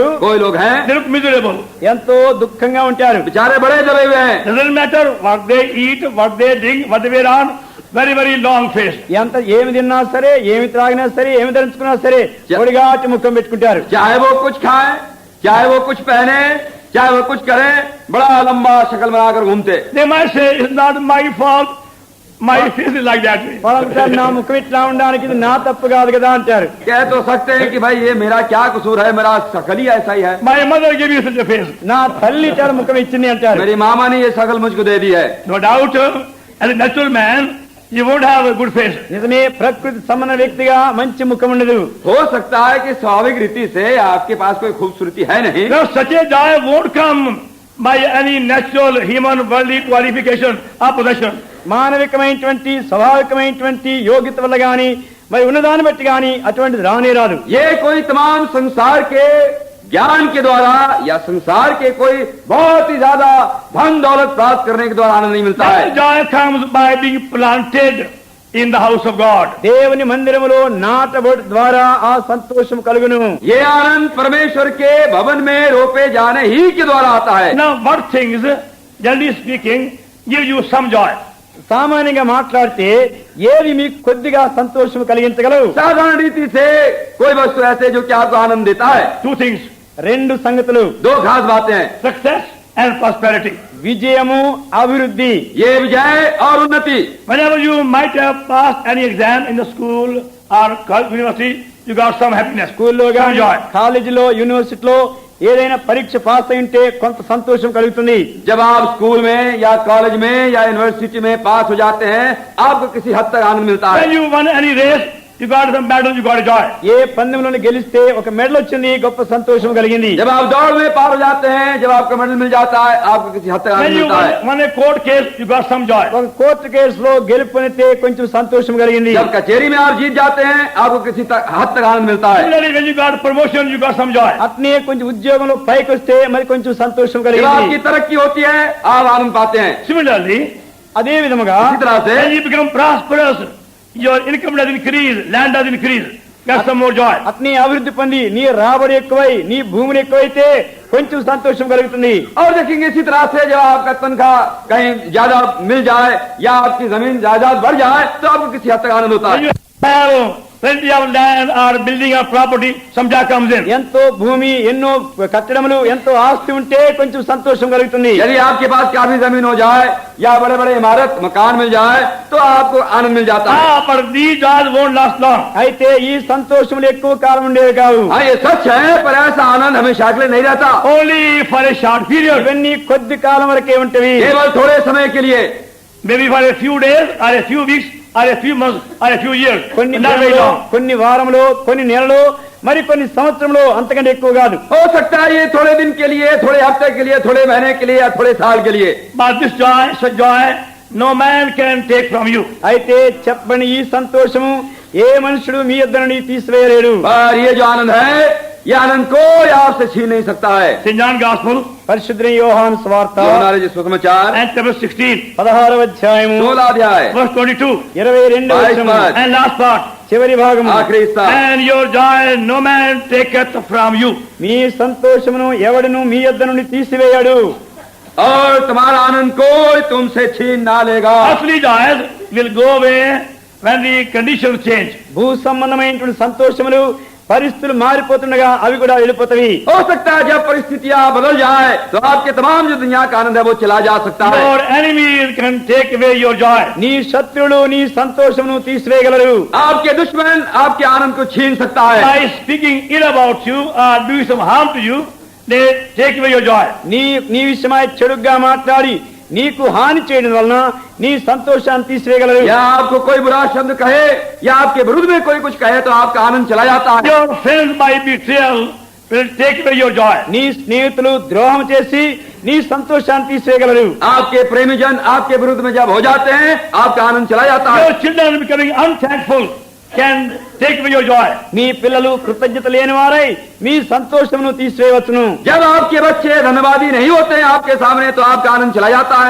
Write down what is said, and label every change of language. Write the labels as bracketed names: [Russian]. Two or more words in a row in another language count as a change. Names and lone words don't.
[Hindi] कोई लोग हैं [English] they look miserable. [Telugu] ఎంతో దుఃఖంగా ఉంటారు. [Hindi] बेचारे बड़े दबे हुए हैं. [English] Doesn't matter what they eat, what they drink, what they wear on, very, very long face. [Telugu] ఎంత ఏమి తిన్నా సరే, ఏమి త్రాగినా సరే, ఏమి ధరించుకున్నా సరే పొడిగాటి ముఖం పెట్టుకుంటారు. [Hindi] चाहे वो कुछ खाए, चाहे वो कुछ पहने, चाहे वो कुछ करे, बड़ा लंबा शक्ल बनाकर घूमते. [English] They might say, it's not my fault, my face is like that way. [Telugu] వాళ్ళంటారు, నా ముఖం ఇట్లా ఉండడానికి ఇది నా తప్పు కాదు కదా అంటారు. [Hindi] कह तो सकते हैं कि भाई ये मेरा क्या कसूर है, मेरा शक्ल ही ऐसा ही है. [English] My mother gave you such a face. [Telugu] నా తల్లి ఇట్లా ముఖం ఇచ్చింది అంటారు. [Hindi] मेरी मामा ने ये शक्ल मुझको दे दी है. [English] No doubt, as a natural man, you won't have a good face. [Telugu] నిజమే, ప్రకృతి సంబంధ వ్యక్తిగా మంచి ముఖం ఉండదు. [Hindi] हो सकता है कि स्वाभाविक रीति से आपके पास कोई खूबसूरती है नहीं. [English] Now, such a joy won't come by any natural human worldly qualification or possession. [Telugu] మానవికమైనటువంటి స్వాభావికమైనటువంటి యోగ్యత వల్ల గాని మరి ఉన్నదాన్ని బట్టి గాని అటువంటిది రానే రాదు. [Hindi] ये कोई तमाम संसार के ज्ञान के द्वारा या संसार के कोई बहुत ही ज्यादा धन दौलत प्राप्त करने के द्वारा आनंद नहीं मिलता है. [English] That joy comes by being planted in the house of God. [Telugu] దేవుని మందిరములో నాటబడి ద్వారా ఆ సంతోషం కలుగును. [Hindi] ये आनंद परमेश्वर के भवन में रोपे जाने ही के द्वारा आता है. [English] Now, what things, generally speaking, give you some joy? [Telugu] సామాన్యంగా మాట్లాడితే ఏవి మీకు కొద్దిగా సంతోషం కలిగించగలవు? [Hindi] साधारण रीति से कोई वस्तु ऐसे जो कि आपको आनंद देता है. [English] Two things, [Telugu] రెండు సంగతులు, [Hindi] दो खास बातें हैं, [English] success and prosperity. [Telugu] విజయము, అభివృద్ధి. [Hindi] ये विजय और उन्नति. [English] Whenever you might have passed any exam in the school or university, you got some happiness, [Telugu] స్కూల్లో [English] some [Telugu] గాని [English] joy. [Telugu] కాలేజీలో యూనివర్సిటీలో ఏదైనా పరీక్ష పాస్ అయి ఉంటే కొంత సంతోషం కలుగుతుంది. [Hindi] जब आप स्कूल में या कॉलेज में या यूनिवर्सिटी में पास हो जाते हैं, आपको किसी हद तक आनंद मिलता है. [English] When you won any race, you got some medal, you got a joy. [Telugu] ఏ పందెంలోనే గెలిస్తే ఒక మెడల్ వచ్చింది, గొప్ప సంతోషం కలిగింది. [Hindi] जब आप दौड़ में पार हो जाते हैं, जब आपका मेडल मिल जाता है, आपको किसी हद तक [English] When [Hindi] आनंद [English] you [Hindi] मिलता है. [English] won a court case, you got some joy. [Telugu] ఒక కోర్టు కేసులో గెలుపొందితే కొంచెం సంతోషం కలిగింది. [Hindi] जब कचहरी में आप जीत जाते हैं, आपको किसी हद तक आनंद मिलता है. [English] Similarly, when you got promotion, you got some joy. [Telugu] అట్నే కొంచెం ఉద్యోగంలో పైకి వస్తే మరి కొంచెం సంతోషం [Hindi] जब [Telugu] కలిగింది. [Hindi] आपकी तरक्की होती है, आप आनंद पाते हैं. [English] Similarly, [Telugu] అదే విధముగా [Hindi] इसी तरह से [English] when you become prosperous, your income does increase, land does increase, get some more joy. [Telugu] అతని అభివృద్ధి పొంది నీ రాబడి ఎక్కువై నీ భూమిని ఎక్కువైతే కొంచెం సంతోషం కలుగుతుంది. [Hindi] और देखेंगे इसी तरह से जब आपका तनख्वाह कहीं ज्यादा मिल जाए या आपकी जमीन जायदाद बढ़ जाए तो आपको किसी हद तक आनंद होता [English] When [Hindi] है. [English] you have plenty of land or building or property, some joy comes in. [Telugu] ఎంతో భూమి ఎన్నో కట్టడములు ఎంతో ఆస్తి ఉంటే కొంచెం సంతోషం కలుగుతుంది. [Hindi] यदि आपके पास काफी जमीन हो जाए या बड़े बड़े इमारत मकान मिल जाए तो आपको आनंद मिल जाता है. [English] But these joys won't last long. [Telugu] అయితే ఈ సంతోషములు ఎక్కువ కాలం ఉండేవి కావు. [Hindi] हाँ ये सच है, पर ऐसा आनंद हमेशा के लिए नहीं रहता. [English] Only for a short period. [Telugu] ఇవన్నీ కొద్ది కాలం వరకే ఉంటవి. [Hindi] केवल थोड़े समय के लिए, [English] Maybe for a few days or a few weeks or a few months or a few years. [Telugu] కొన్ని [English] Not very [Telugu] నెలలు, [English] long. [Telugu] కొన్ని వారములు, కొన్ని నెలలు, మరి కొన్ని సంవత్సరములు, అంతకంటే ఎక్కువ కాదు. [Hindi] हो सकता है ये थोड़े दिन के लिए, थोड़े हफ्ते के लिए, थोड़े महीने के लिए या थोड़े साल के लिए. [English] But this joy, such joy, no man can take from you. [Telugu] అయితే చెప్పని ఈ సంతోషము ఏ మనుషుడు మీ యొద్ద నుండి తీసివేయలేడు. [Hindi] पर ये जो आनंद है, ये आनंद कोई आपसे छीन नहीं सकता है. [English] St. John Gospel [Telugu] పరిశుద్ధ యోహాను సువార్త [Hindi] हमारे जो सुसमाचार [English] and chapter 16, [Telugu] 16వ అధ్యాయము [Hindi] 16 अध्याय [English] verse 22, [Telugu] 22వ వచనము [Hindi] बाईस [English] and last part. [Telugu] చివరి భాగము. [Hindi] आखिरी हिस्सा. [English] And your joy no man taketh from you. [Telugu] మీ సంతోషమును ఎవడును మీ యొద్ద నుండి తీసివేయడు. [Hindi] और तुम्हारा आनंद कोई तुमसे छीन ना लेगा. [English] Earthly joys will go away when the conditions change. [Telugu] భూ సంబంధమైనటువంటి సంతోషములు పరిస్థితులు మారిపోతుండగా అవి కూడా వెళ్ళిపోతాయి. [Hindi] हो सकता है जब परिस्थितियां बदल जाए तो आपके तमाम जो दुनिया का आनंद है वो चला जा सकता है. [English] Your enemies can take away your joy. [Telugu] నీ శత్రువులు నీ సంతోషమును తీసివేయగలరు. [Hindi] आपके दुश्मन आपके आनंद को छीन सकता है. [English] By speaking ill about you or doing some harm to you, they take away your joy. [Telugu] నీ విషయమై చెడుగా మాట్లాడి నీకు హాని చేయడం వలన నీ సంతోషాన్ని తీసివేయగలరు. [Hindi] या आपको कोई बुरा शब्द कहे या आपके विरुद्ध में कोई कुछ कहे तो आपका आनंद चला जाता है. [English] Your friends by betrayal will take away your joy. [Telugu] నీ స్నేహితులు ద్రోహం చేసి నీ సంతోషాన్ని తీసివేయగలరు. [Hindi] आपके प्रेमीजन आपके विरुद्ध में जब हो जाते हैं आपका आनंद चला जाता है. [English] Your children becoming unthankful can take away your joy. [Telugu] మీ పిల్లలు కృతజ్ఞత లేని వారై మీ సంతోషమును తీసివేయవచ్చును. [Hindi] जब आपके बच्चे धन्यवादी नहीं होते हैं आपके सामने तो आपका आनंद चला जाता है.